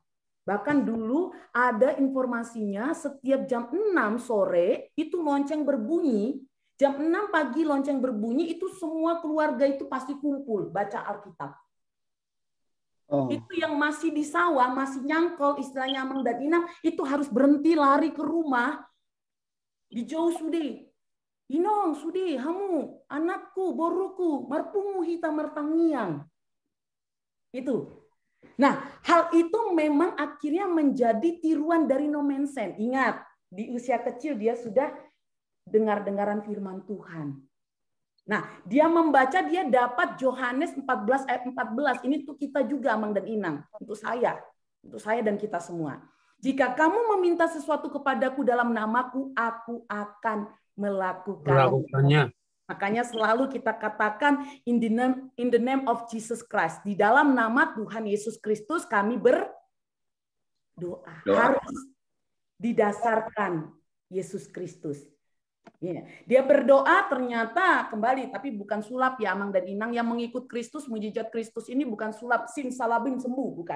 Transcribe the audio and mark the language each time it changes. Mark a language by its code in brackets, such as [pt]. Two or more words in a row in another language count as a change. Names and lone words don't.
[id] Bahkan dulu ada informasinya setiap jam 6 sore itu lonceng berbunyi. Jam 6 pagi lonceng berbunyi itu semua keluarga itu pasti kumpul baca Alkitab. Itu yang masih di sawah, masih nyangkol istilahnya Amang dan Inang, itu harus berhenti lari ke rumah. Di jauh sudah. [bbc] Inong sudi, hamu, anakku, boruku, marpungu hita martangiang. [id] Itu. Nah, hal itu memang akhirnya menjadi tiruan dari Nomensen. Ingat, di usia kecil dia sudah dengar-dengaran firman Tuhan. Nah, dia membaca, dia dapat Yohanes 14 ayat 14. Ini untuk kita juga, Amang dan Inang. Untuk saya dan kita semua. Jika kamu meminta sesuatu kepadaku dalam namaku, aku akan melakukannya. Makanya selalu kita katakan [en] in the name of Jesus Christ. [id] Di dalam nama Tuhan Yesus Kristus kami berdoa. Harus didasarkan Yesus Kristus. Dia berdoa ternyata kembali, tapi bukan sulap ya Amang dan Inang, yang mengikut Kristus, mujizat Kristus ini bukan sulap simsalabim sembuh, bukan.